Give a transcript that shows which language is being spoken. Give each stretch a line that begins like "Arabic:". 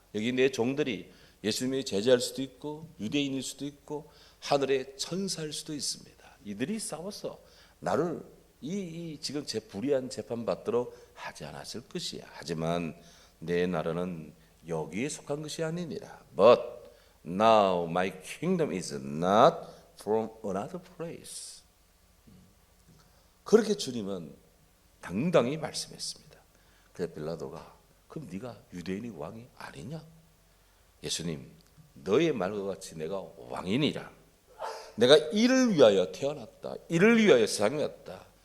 Korean: 여기 내 종들이 예수님의 제자일 수도 있고 유대인일 수도 있고 하늘의 천사일 수도 있습니다. 이들이 싸워서 나를 이 지금 제 불의한 재판 받도록 하지 않았을 것이야. 하지만 내 나라는 여기에 속한 것이 아니니라.
English: But now my kingdom is not from another place.
Korean: 그렇게 주님은 당당히 말씀했습니다. 그래서 빌라도가 그럼 네가 유대인의 왕이 아니냐? 예수님, 너의 말과 같이 내가 왕이니라. 내가 이를 위하여 태어났다. 이를 위하여 세상에 왔다.